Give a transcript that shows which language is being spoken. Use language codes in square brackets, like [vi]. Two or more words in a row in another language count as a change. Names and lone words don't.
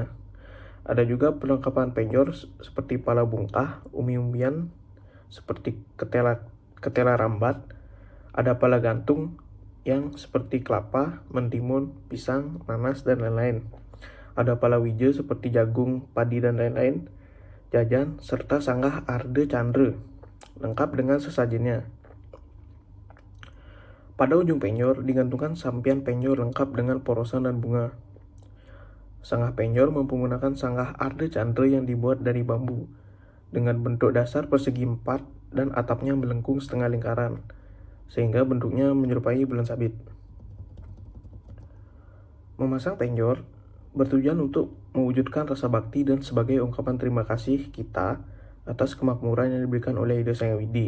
[id] Ada juga perlengkapan penyor seperti pala bungkah, umbi-umbian, seperti ketela rambat, ada pala gantung yang seperti kelapa, mentimun, pisang, nanas, dan lain-lain. Ada palawija seperti jagung, padi, dan lain-lain, jajan, serta sanggah arde candre, lengkap dengan sesajennya. Pada ujung penyor digantungkan sampian penyor lengkap dengan porosan dan bunga. Sanggah penyor menggunakan sanggah arde candre yang dibuat dari bambu, dengan bentuk dasar persegi 4 dan atapnya melengkung setengah lingkaran, sehingga bentuknya menyerupai bulan sabit. Memasang penjor bertujuan untuk mewujudkan rasa bakti dan sebagai ungkapan terima kasih kita atas kemakmuran yang diberikan oleh Ida Sang Widi.